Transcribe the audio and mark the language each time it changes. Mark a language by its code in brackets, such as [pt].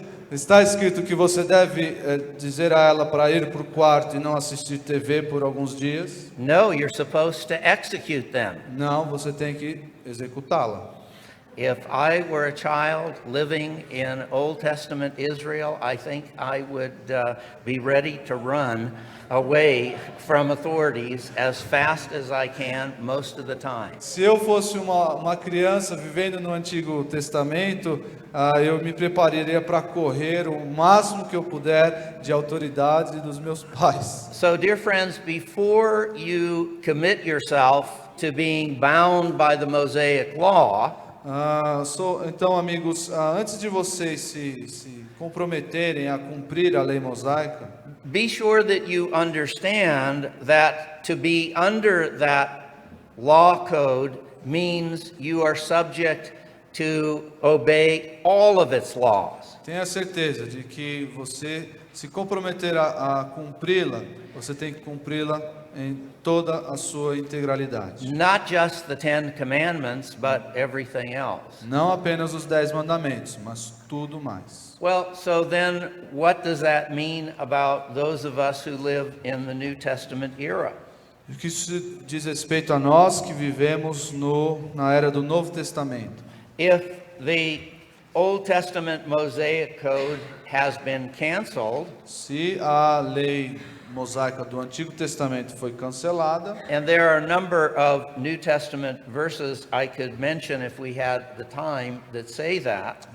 [pt] Está escrito que você deve dizer a ela para ir para o quarto e não assistir TV por alguns dias? [en] No, you're supposed to execute them. [pt] Não, você tem que executá-la. [en] If I were a child living in Old Testament Israel, I think I would be ready to run away from authorities as fast as I can most of the time. [pt] Se eu fosse uma criança vivendo no Antigo Testamento, eu me prepararia para correr o máximo que eu puder de autoridade dos meus pais. [en] So, dear friends, before you commit yourself to being bound by the Mosaic law, [pt] Então, amigos, antes de vocês se comprometerem a cumprir a lei mosaica, [en] be sure that you understand that to be under that law code means you are subject to obey all of its laws. [pt] tenha certeza de que você se comprometer a cumpri-la, você tem que cumpri-la em toda a sua integralidade. [en] Not just the 10 commandments, but everything else. [pt] Não apenas os 10 mandamentos, mas tudo mais. [en] Well, so then what does that mean about those of us who live in the New Testament era? [pt] O que isso diz respeito a nós que vivemos na era do Novo Testamento? [en] If the Old Testament Mosaic Code has been canceled, [pt] Se a lei mosaica do Antigo Testamento foi cancelada, [en] and there are a number of New Testament verses I could mention if we had the time that say that,